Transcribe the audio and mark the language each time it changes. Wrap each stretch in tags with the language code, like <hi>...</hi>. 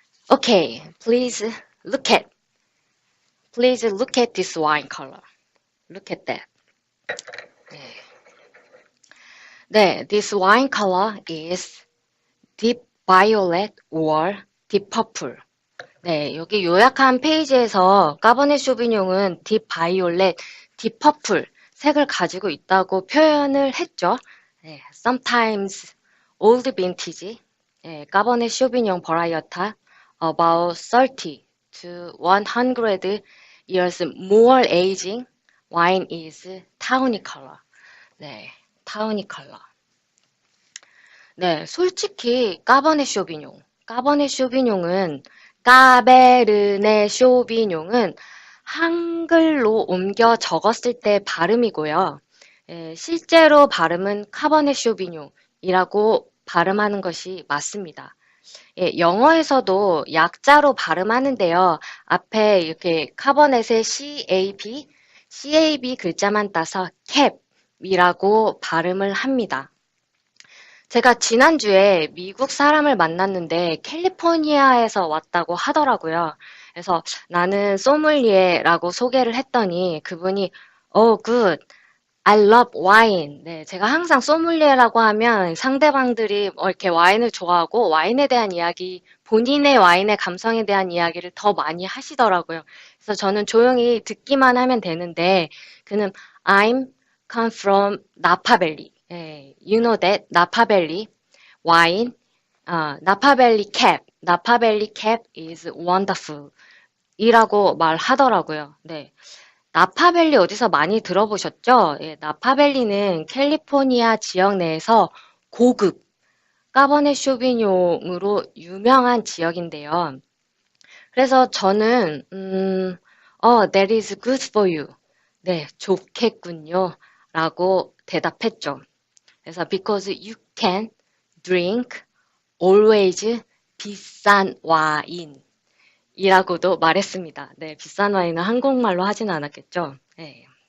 <en>Okay, please look at this wine color. Look at that. 네, this wine color is deep violet or deep purple.</en> <ko>네, 여기 요약한 페이지에서 까버네 쇼비뇽은 딥 바이올렛, 딥 퍼플 색을 가지고 있다고 표현을 했죠.</ko> <en>네, sometimes old vintage, 까버네 쇼비뇽 버라이어타 about 30 to 100 years more aging wine is tawny color. 네, tawny color.</en> <ko>네, 솔직히 까버네 쇼비뇽은 까베르네 쇼비뇽은 한글로 옮겨 적었을 때 발음이고요. 실제로 발음은 카버네 쇼비뇽이라고 발음하는 것이 맞습니다. 영어에서도 약자로 발음하는데요. 앞에 이렇게 카버넷의 CAB 글자만 따서 캡이라고 발음을 합니다. 제가 지난주에 미국 사람을 만났는데 캘리포니아에서 왔다고 하더라고요. 그래서 나는 소믈리에라고 소개를 했더니 그분이</ko> <en>good, I love wine.</en> <ko>네, 제가 항상 소믈리에라고 하면 상대방들이 이렇게 와인을 좋아하고 와인에 대한 이야기, 본인의 와인의 감성에 대한 이야기를 더 많이 하시더라고요. 그래서 저는 조용히 듣기만 하면 되는데 그는</ko> <en>I'm come from Napa Valley. You know that Napa Valley wine, Napa Valley cap is wonderful.</en> <ko>이라고 말하더라고요. 네. 나파밸리 어디서 많이 들어보셨죠? 나파밸리는 캘리포니아 지역 내에서 고급 까버네 쇼비뇽으로 유명한 지역인데요. 그래서 저는</ko> <en>that is good for you.</en> <ko>네, 좋겠군요. 라고 대답했죠. 그래서</ko> <en>because you can drink always</en> <ko>비싼 와인 이라고도 말했습니다. 네, 비싼 와인은 한국말로 하진 않았겠죠. 네.</ko>